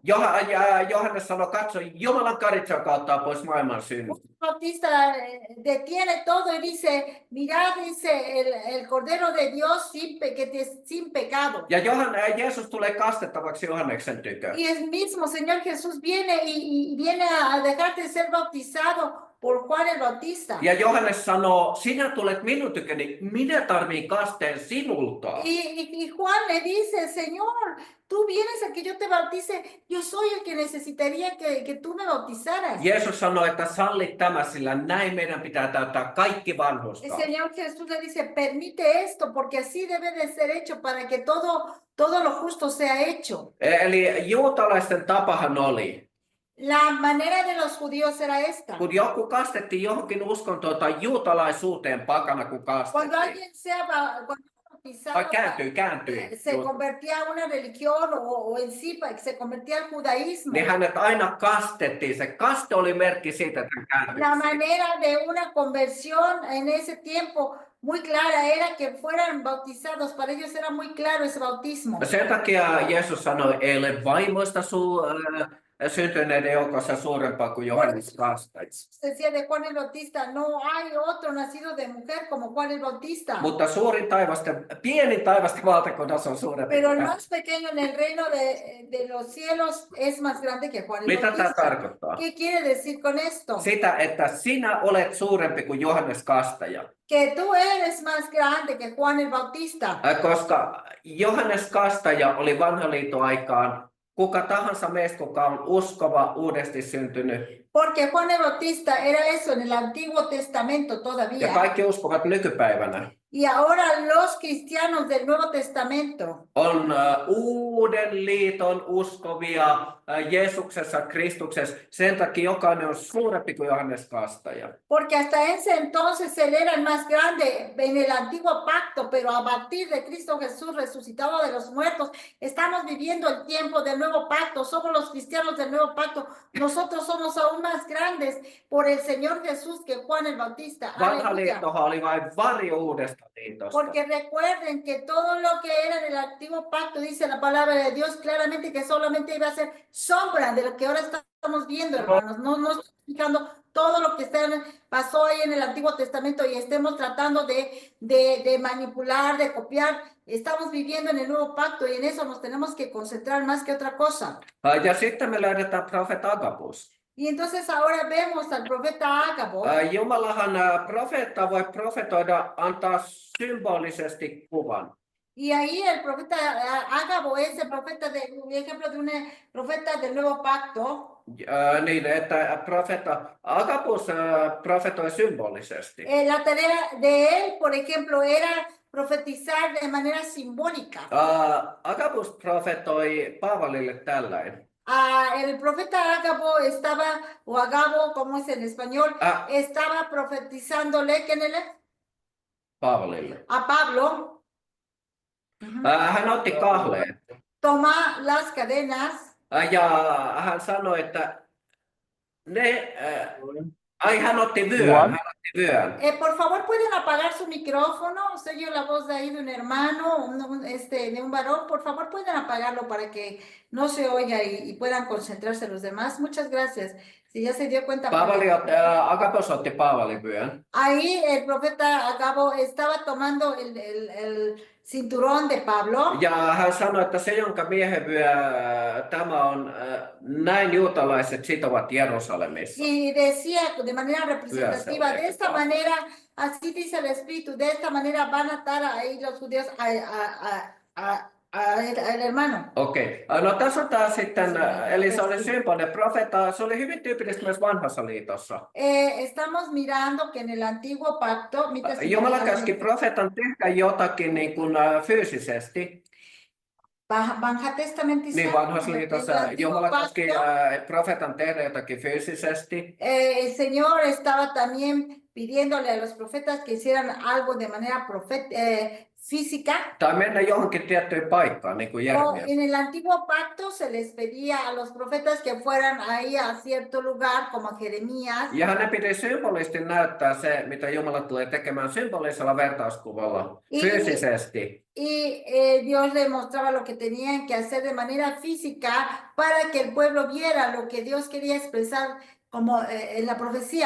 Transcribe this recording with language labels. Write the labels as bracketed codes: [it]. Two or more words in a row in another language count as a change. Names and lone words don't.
[fi] Johannes sanoi, katso, Jumalan karitsa ottaa pois maailman synnit. [es] Juan el Bautista detiene todo y dice, mirad, dice el Cordero de Dios sin pecado. [fi] Ja Jeesus tulee kastettavaksi Johanneksen tykö. [es] Y el mismo Señor Jesús viene y viene a dejarte ser bautizado por Juan el Bautista. [fi] Ja Johannes sanoo, sinä tulet minun tyköni, minä tarviin kasteen sinulta. [es] Y Juan le dice, Señor, tú vienes a que yo te bautice, yo soy el que necesitaría que tú me bautizaras. [fi] Jeesus sanoi, että sallit tämä, sillä näin meidän pitää täyttää kaikki [es] El [fi] vanhurskaat. [es] Señor Jesús le dice, permite esto, porque así debe de ser hecho para que todo lo justo sea hecho. [fi] Eli juutalaisten tapahan oli, [es] La manera de los judíos era esta. [fi] kun joku kastettiin johonkin uskontoon tai juutalaisuuteen pakana, kun [es] Cuando [fi] kastettiin. [es] alguien cuando bautizado, [fi] Tai kääntyi. [es] se convertía a una religión o en sí se convertía al judaísmo. [fi] Niin hänet aina kastettiin. Se kaste oli merkki siitä, että hän kääntyi. [es] La manera de una conversión en ese tiempo muy clara era que fueran bautizados. Para ellos era muy claro ese bautismo. [fi] Sen takia Jeesus sanoi, ei ole vaimoista syntyneiden joukossa suurempaa kuin Johannes Kastaja. [es] Decía de Juan el Bautista, no hay otro nacido de mujer como Juan el Bautista. [fi] Mutta pienin taivasten valtakunnassa on suurempi. [es] Pero el más pequeño en el reino de los cielos es más grande que Juan el [fi] Mitä tämä [es] Bautista. [fi] tarkoittaa? [es] ¿Qué quiere decir con esto? [fi] Sitä, että sinä olet suurempi kuin Johannes Kastaja. [es] Que tú eres más grande que Juan el Bautista. [fi] Koska Johannes Kastaja oli vanhan liiton aikaan kuka tahansa meistä, kuka on uskova, uudesti syntynyt. [es] Porque Juan el Bautista era eso en el Antiguo Testamento [fi] Ja [es] todavía. [fi] kaikki uskovat nykypäivänä. [es] Y ahora los cristianos del Nuevo Testamento [fi] On uuden liiton uskovia Jeesuksessa, Kristuksessa. Sen takia jokainen on suurempi kuin Johannes Kastaja. [es] porque hasta ese entonces él era el más grande en el antiguo pacto, pero a partir de Cristo Jesús resucitado de los muertos, estamos viviendo el tiempo del nuevo pacto, somos los cristianos del nuevo pacto, nosotros somos aún más grandes por el Señor Jesús que Juan el Bautista. [fi] Vanha [es] Aleluya. [fi] liittohan oli vain varjo uudesta liitosta. [es] Porque recuerden que todo lo que era en el antiguo pacto, dice la palabra de Dios claramente que solamente iba a ser sombra de lo que ahora estamos viendo, hermanos. No estoy explicando todo lo que pasó ahí en el Antiguo Testamento y estemos tratando de manipular, de copiar. Estamos viviendo en el nuevo pacto y en eso nos tenemos que concentrar más que otra cosa. [fi] Ja sitten me löydetään profeetta Agabus. [es] Y entonces ahora vemos al profeta Agabo. [fi] Jumalahan profeetta voi profetoida, antaa symbolisesti kuvan. [es] Y ahí el profeta Agabo es el profeta ejemplo de un profeta del nuevo pacto. [fi] Niin, että Agabus profetoi symbolisesti. [es] La tarea de él, por ejemplo, era profetizar de manera simbólica. [fi] Agabus profetoi Paavalille tällainen. [es] El profeta Agabo Agabo, como es en español, estaba profetizándole, [fi] Paavalille. [es] a Pablo. [fi] Hän otti kahleen. [es] Toma las cadenas. [fi] Ja hän sanoi, että hän otti vyön. [es] Por favor, ¿pueden apagar su micrófono? Se oye la voz de ahí de un hermano, de un varón. Por favor, ¿pueden apagarlo para que no se oiga y puedan concentrarse los demás? Muchas gracias. Si ya se dio cuenta. [fi] Agabus otti Paavalin vyön. [es] Ahí el profeta Agabo estaba tomando el cinturón de Pablo. [fi] Ja hän sanoi, että se, jonka miehen vyö tämä on, näin juutalaiset sitovat Jerusalemissa. [es] Y decía de manera representativa, de esta manera, así dice el Espíritu, de esta manera van a atar ahí los judíos al hermano. [fi] Okei. No tässä on taas sitten, eli se oli symbolinen profeetta, se oli hyvin tyypillistä myös vanhassa liitossa. [es] Estamos mirando que en el antiguo pacto, [fi] Jumala käski profeetan tehdä jotakin niin kuin fyysisesti. Vanha testamentissa, Niin vanhassa liitossa [es] el antiguo [fi] Jumala käski [es] pacto, [fi] profeetan tehdä jotakin fyysisesti. [es] el Señor estaba también pidiéndole a los profetas que hicieran algo de manera física. [fi] Tai mennä johonkin tiettyyn paikkaan, niin kuin [es] O [fi] Jeremia. [es] en el antiguo pacto se les pedía a los profetas que fueran ahí a cierto lugar, como Jeremías. [fi] Ja hänen piti symbolisesti näyttää se, mitä Jumala tulee tekemään symbolisella vertauskuvalla, fyysisesti. [es] Y Dios le mostraba lo que tenían que hacer de manera física para que el pueblo viera lo que Dios quería expresar como en la profecía.